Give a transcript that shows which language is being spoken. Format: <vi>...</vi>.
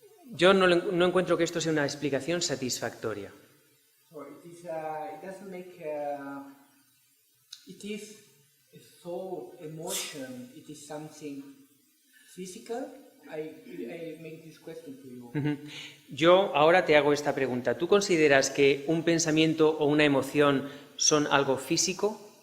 <es>Yo no encuentro que esto sea una explicación satisfactoria.</es> <en>So it doesn't make, it is a thought, emotion, it is something physical. I make this question to you. Ujú.</en> <es>Yo ahora te hago esta pregunta. ¿Tú consideras que un pensamiento o una emoción son algo físico?</es>